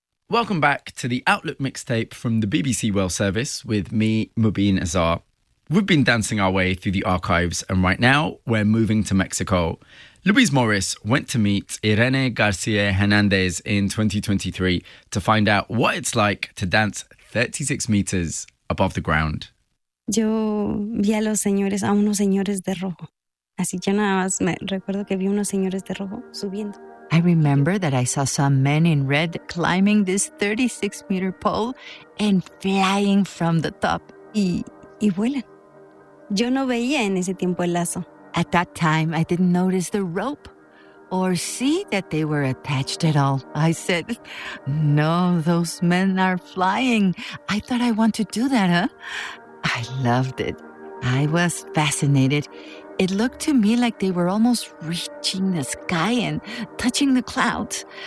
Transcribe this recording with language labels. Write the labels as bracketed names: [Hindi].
[English] Welcome back to the Outlook mixtape from the BBC World Service with me, Mubin Azhar. We've been dancing our way through the archives, and right now we're moving to Mexico. Luis Morris went to meet Irene Garcia Hernandez in 2023 to find out what it's like to dance 36 meters above the ground. [Spanish] Yo vi a los señores, a unos señores de rojo. Así que nada más me recuerdo que vi unos señores de rojo subiendo. [English] I remember that I saw some men in red climbing this 36 meter pole and flying from the top. [Spanish] Y vuelan. Yo no veía en ese tiempo el lazo. [English] At that time, I didn't notice the rope or see that they were attached at all. I said, no, those men are flying. I thought I want to do that, huh? I loved it. I was fascinated. It looked to me like they were almost reaching the sky and touching the clouds.